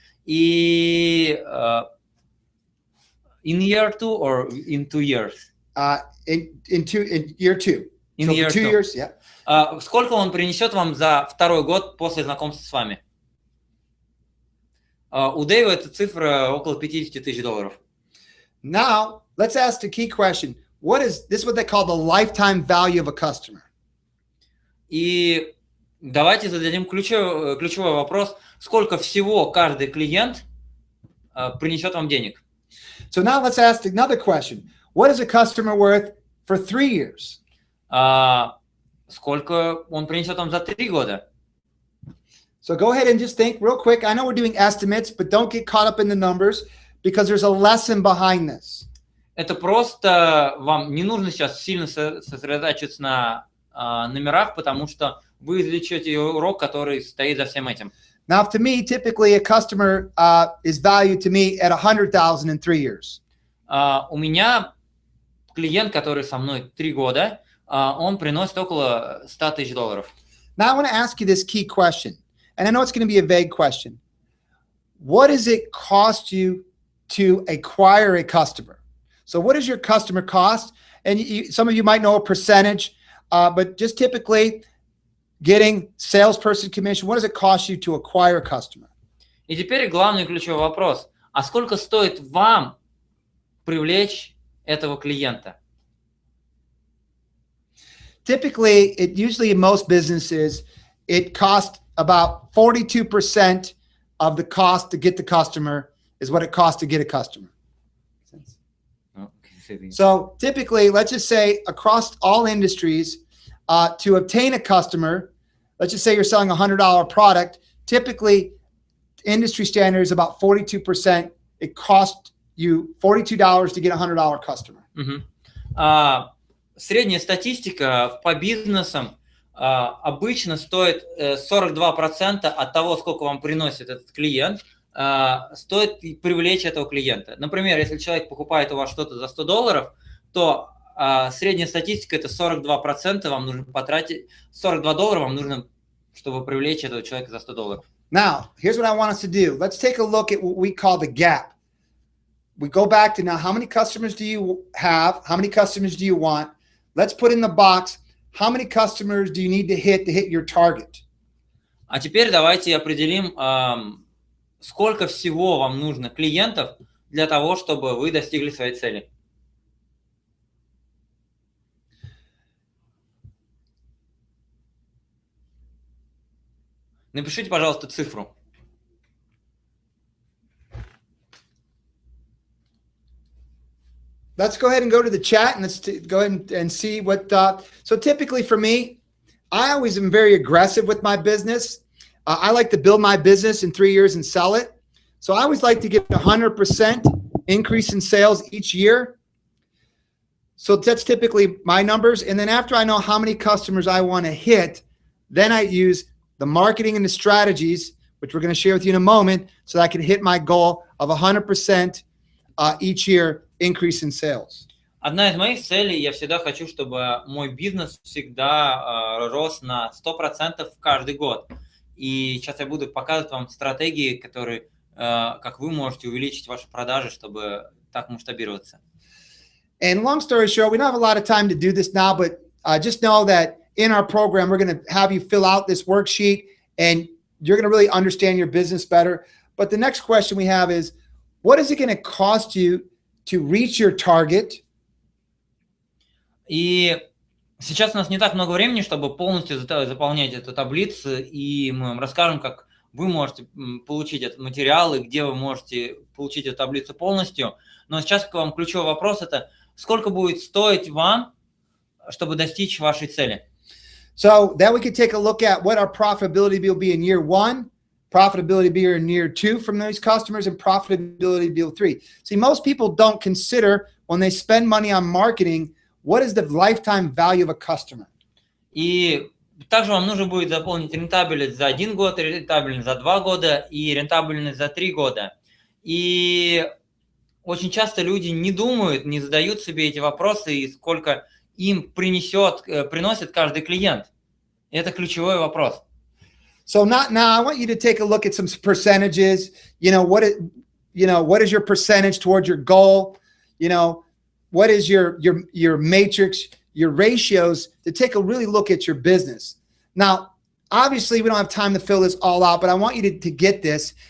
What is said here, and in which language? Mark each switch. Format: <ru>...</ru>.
<en>И in year 2 or in 2 years? In year 2. In so year 2 two. years, yeah.</en> <ru>Сколько он принесет вам за 2-й год после знакомства с вами? У Дэйва эта цифра около $50 000.</ru> <en>Now, let's ask the key question. This is what they call the lifetime value of a customer.</en> <ru>И давайте зададим ключевой вопрос. Сколько всего каждый клиент принесет вам денег?</ru> <en>So now let's ask another question. What is a customer worth for 3 years?</en> <ru>Сколько он принесет вам за 3 года?</ru> <en>So go ahead and just think real quick. I know we're doing estimates, but don't get caught up in the numbers because there's a lesson behind this.</en> <ru>Это просто вам не нужно сейчас сильно сосредотачиваться на номерах, потому что вы извлечете урок, который стоит за всем этим.</ru> <en>Now, to me, typically a customer is valued to me at 100,000 in 3 years.</en> <ru>У меня клиент, который со мной 3 года, он приносит около $100 000.</ru> <en>Now, I want to ask you this key question, and I know it's going to be a vague question. What does it cost you to acquire a customer? So what does your customer cost? And some of you might know a percentage, but just typically, getting salesperson commission? What does it cost you to acquire a customer?</en> <ru>И теперь главный ключевой вопрос. А сколько стоит вам привлечь этого клиента?</ru> <en>Typically, usually in most businesses, it costs about 42% of the cost to get the customer is what it costs to get a customer. So typically, let's just say across all industries, to obtain a customer, let's just say you're selling a $100 product, typically industry standard is about 42%. It costs you $42 to get a $100 customer.</en> <ru>Средняя статистика по бизнесам обычно стоит 42% от того, сколько вам приносит этот клиент, стоит привлечь этого клиента. Например, если человек покупает у вас что-то за $100, то средняя статистика это 42% вам нужно потратить, $42 вам нужно, чтобы привлечь этого человека за $100.</ru> <en>Now, here's what I want us to do. Let's take a look at what we call the gap. We go back to now, how many customers do you have? How many customers do you want? Let's put in the box, how many customers do you need to hit your target?</en> <ru>А теперь давайте определим, сколько всего вам нужно клиентов для того, чтобы вы достигли своей цели. Напишите, пожалуйста, цифру.</ru> <en>Let's go ahead and go to the chat and let's go ahead and see what. So typically for me, I always am very aggressive with my business. I like to build my business in 3 years and sell it. So I always like to get 100% increase in sales each year. So that's typically my numbers. And then after I know how many customers I want to hit, then I use the marketing and the strategies, which we're going to share with you in a moment, so that I can hit my goal of 100% each year increase in sales.</en> <ru>Одна из моих целей, я всегда хочу, чтобы мой бизнес всегда рос на 100% каждый год. И сейчас я буду показывать вам стратегии, которые, как вы можете увеличить ваши продажи, чтобы так масштабироваться.</ru> <en>And long story short, we don't have a lot of time to do this now, but just know that in our program, we're going to have you fill out this worksheet and you're going to really understand your business better. But the next question we have is, what is it going to cost you to reach your target?</en> <ru>И сейчас у нас не так много времени, чтобы полностью заполнять эту таблицу, и мы вам расскажем, как вы можете получить этот материал и где вы можете получить эту таблицу полностью. Но сейчас к вам ключевой вопрос – это сколько будет стоить вам, чтобы достичь вашей цели.</ru> <en>So then we can take a look at what our profitability will be in year 1, profitability be in year 2 from those customers, and profitability be 3. See, most people don't consider when they spend money on marketing, what is the lifetime value of a customer?</en> <ru>И также вам нужно будет заполнить рентабельность за 1 год, рентабельность за 2 года и рентабельность за 3 года. И очень часто люди не думают, не задают себе эти вопросы, и сколько им приносит каждый клиент. Это ключевой вопрос.</ru> <en>So now I want you to take a look at some percentages. What is your percentage towards your goal? What is your matrix, your ratios, to take a really look at your business. Now, obviously, we don't have time to fill this all out, but I want you to get this.</en>